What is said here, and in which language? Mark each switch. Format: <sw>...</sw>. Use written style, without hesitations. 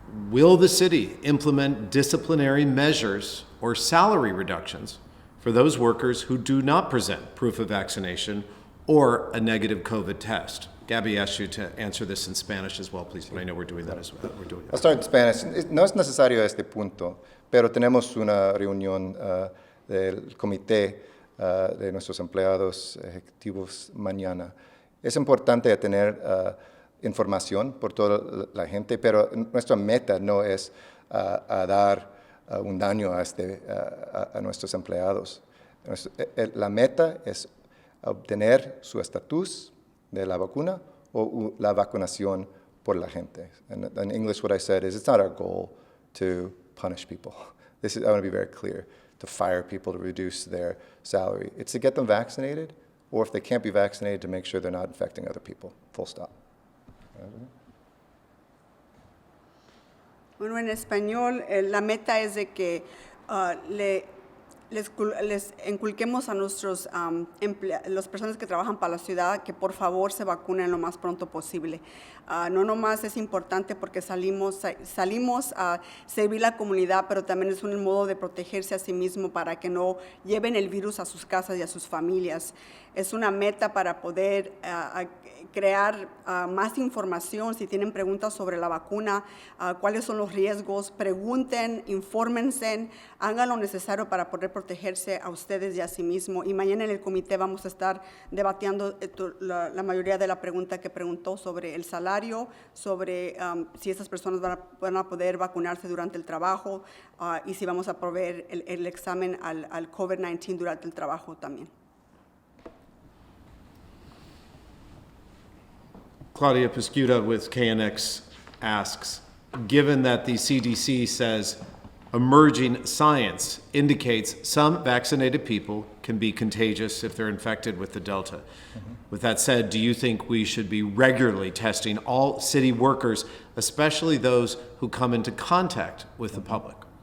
<en>Will the city implement disciplinary measures or salary reductions for those workers who do not present proof of vaccination or a negative COVID test? Gabby asked you to answer this in Spanish as well, please, but I know we're doing that as well. I'll start in Spanish.</en> <es>No es necesario a este punto, pero tenemos una reunión del comité de nuestros empleados ejecutivos mañana. Es importante tener información por toda la gente, pero nuestra meta no es a dar un daño a nuestros empleados. La meta es obtener su estatus de la vacuna o la vacunación por la gente.</es> <en>And in English, what I said is it's not our goal to punish people. I want to be very clear, to fire people, to reduce their salary. It's to get them vaccinated, or if they can't be vaccinated, to make sure they're not infecting other people, full stop.</en> <es>Bueno, en español, la meta es de que les inculquemos a nuestros las personas que trabajan para la ciudad que por favor se vacunen lo más pronto posible. No nomás es importante porque salimos a servir la comunidad, pero también es un modo de protegerse a sí mismo para que no lleven el virus a sus casas y a sus familias. Es una meta para poder crear más información. Si tienen preguntas sobre la vacuna, cuáles son los riesgos, pregunten, infórmense, hagan lo necesario para poder protegerse a ustedes y a sí mismos. Y mañana en el comité vamos a estar debatiendo la mayoría de la pregunta que preguntó sobre el salario, sobre si estas personas van a poder vacunarse durante el trabajo y si vamos a proveer el examen al COVID-19 durante el trabajo también.</es> <en>Claudia Pescuda with KNX asks, given that the CDC says emerging science indicates some vaccinated people can be contagious if they're infected with the Delta. With that said, do you think we should be regularly testing all city workers, especially those who come into contact with the public?</en>